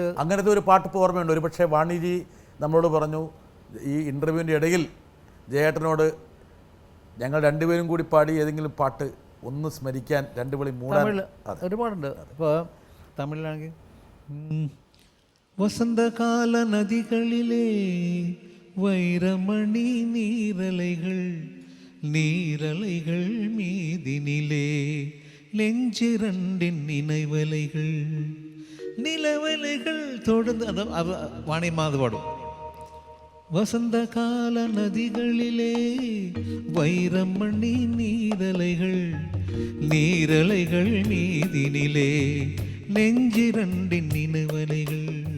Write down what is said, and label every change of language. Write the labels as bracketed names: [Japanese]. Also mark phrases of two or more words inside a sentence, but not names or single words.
[Malayalam] അങ്ങനത്തെ ഒരു പാട്ട് ഇപ്പോൾ ഓർമ്മയുണ്ട്. ഒരു പക്ഷേ വാണിജി നമ്മളോട് പറഞ്ഞു, ഈ ഇൻ്റർവ്യൂവിൻ്റെ ഇടയിൽ ജയേട്ടനോട് ഞങ്ങൾ രണ്ടുപേരും കൂടി പാടി ഏതെങ്കിലും പാട്ട് ഒന്ന് സ്മരിക്കാൻ, രണ്ടുപേരും തമിഴ് ഒരുപാടുണ്ട്. ഇപ്പോൾ തമിഴിലാണെങ്കിൽ [Tamil] வசந்தகால நதிகளிலே வைரமணி നീരலைகள் மீதினிலே நெஞ்சிரண்டின் நினைவலைகள் நிலவலைகள் தொடர்ந்து. [Malayalam] അത് വാണിയമ്മ അത് പാടും. [Tamil] வசந்த கால நதிகளிலே வைரமணி நீரலைகள் மீதினிலே நெஞ்சிரண்டின் நினைவலைகள்